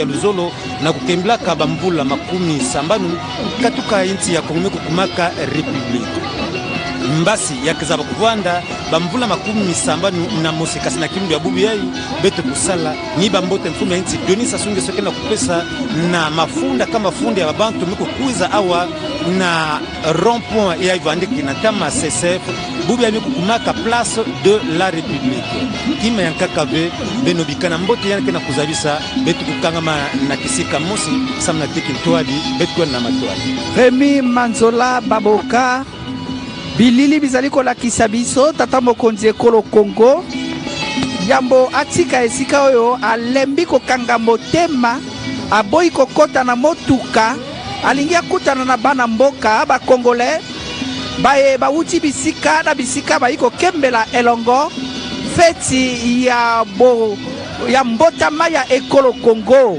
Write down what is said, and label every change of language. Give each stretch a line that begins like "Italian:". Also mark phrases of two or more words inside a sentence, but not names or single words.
Kituba (Democratic Republic of Congo): Luzolo na kukemblaka bambula 70 katuka inti ya Kongo kukumaka Republique mbasi ya kizaba kuvanda bamvula 70 na mosi kasi na kindu ya bubu yai bete kusala ni bambote mfumu ya inti Denis Sassou Nguesso kena kupesa na mafunda kama funda ya babantu miko kuiza awa na rond-point ya ivandiki na tama CCF bubu ya miko kumaka place de la République kima ya kakave benobikana mbote ya kena kuzabisa betu kukangama na kisika mosi samna teki ntoadi betu na matoadi
Lingala: Remy Manzola Baboka bilili bizali kolakisa biso tata mokonzi ekolo Congo yambo atika esika oyo alembi kokanga motema aboyi kokota na motuka alingi akutana na bana mboka ba Congolais baye bawuti bisika na bisika bayi kokembela elongo feti ya mbotama ya ekolo Congo.